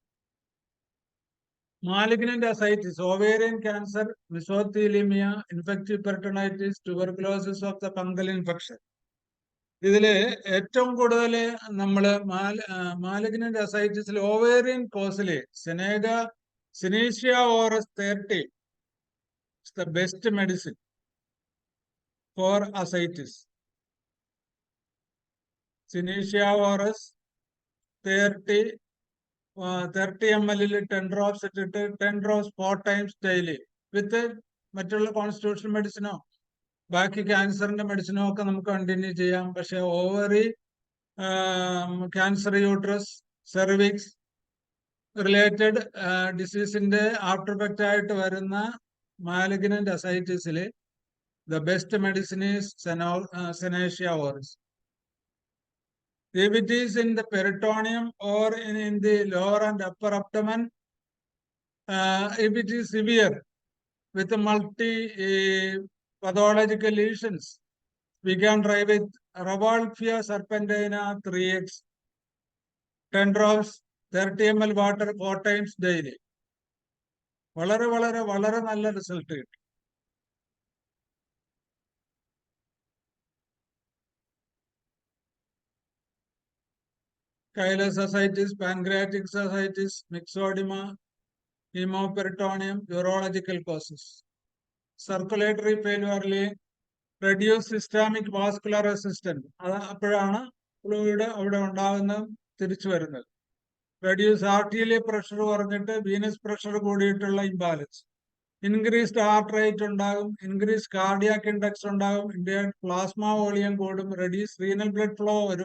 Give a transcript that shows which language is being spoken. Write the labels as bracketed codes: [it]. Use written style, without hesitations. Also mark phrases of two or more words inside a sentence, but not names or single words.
[en] malignant ascites, ovarian cancer, mesothelioma, infective peritonitis, tuberculosis of the fungal infection. [ml] ഇതില് ഏറ്റവും കൂടുതൽ നമ്മൾ [en] malignant ascites ovarian cause Synetia oris 30 is the best medicine for ascites. Synetia oris 30 ml 10 drops [ml] ഇട്ടിട്ട് [en] 10 drops 4 times daily [ml] വിത്ത് മറ്റുള്ള [en] constitutional medicine [ml] ബാക്കി [en] cancer medicine [ml] ഒക്കെ നമുക്ക് കണ്ടിന്യൂ ചെയ്യാം. [en] പക്ഷെ ovary, cancer uterus, cervix related disease after effect [ml] ആയിട്ട് വരുന്ന [en] malignant ascites the best medicine is Synetia oris. If it is in the peritoneum or in the lower and upper abdomen, if it is severe with multi pathological lesions, we can try with Ravalphia serpentina 3x, 10 drops, 30 ml water 4 times daily. [ml] വളരെ നല്ല റിസൾട്ട് കിട്ടും. [en] Chylous ascites, pancreatic ascites, myxedema, hemoperitoneum, urological causes. Circulatory failure, reduced systemic vascular resistance. [ml] അപ്പോഴാണ് ഫ്ലൂയിഡ് അവിടെ ഉണ്ടാകുന്ന തിരിച്ചു വരുന്നത്. [en] reduce arterial pressure [ml] കുറഞ്ഞിട്ട് [en] venous pressure [ml] കൂടിയിട്ടുള്ള ഇംബാലൻസ്. [en] increased heart rate [ml] ഉണ്ടാകും, [en] increase cardiac index [ml] ഉണ്ടാകും, [en] plasma volume [ml] കൂടും, [en] reduce renal blood flow [ml] വരും.